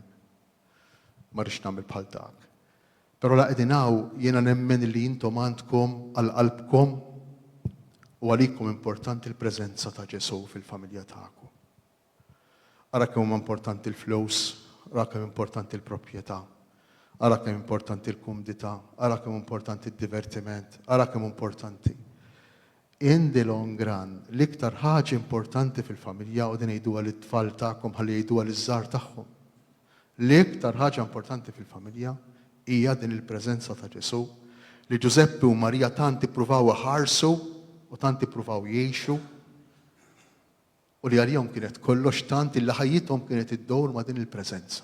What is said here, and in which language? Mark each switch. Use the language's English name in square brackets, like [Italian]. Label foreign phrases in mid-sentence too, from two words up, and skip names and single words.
[Maltese] Ma rridx nagħmel bħal dak. Però la qegħdin hawn jiena nemmen li intom għandkom għal qalbkom u għalikom importanti l-preżenza ta' Ġesu fil-familja tagħkom. Ara kemm huma importanti l-flus, ara kemm importanti l-proprjetà, ara kemm importanti l-kumdità, ara kemm importanti d-divertiment, ara kemm importanti. [English] In the long run, [Maltese] l-iktar ħaġa importanti fil-familja u din jgħiduha lit-tfal tagħkom ħalli jgħiduha liż-żgħar tagħhom. L-iktar ħaġa importanti fil-familja hija din il-preżenza ta' Ġesu li Ġuseppi u Marija tant ippruvaw iħarsu u tant ippruvaw jgħixu u li għalihom kienet kollox tant illi ħajjithom kienet iddowr ma' din il-preżenza.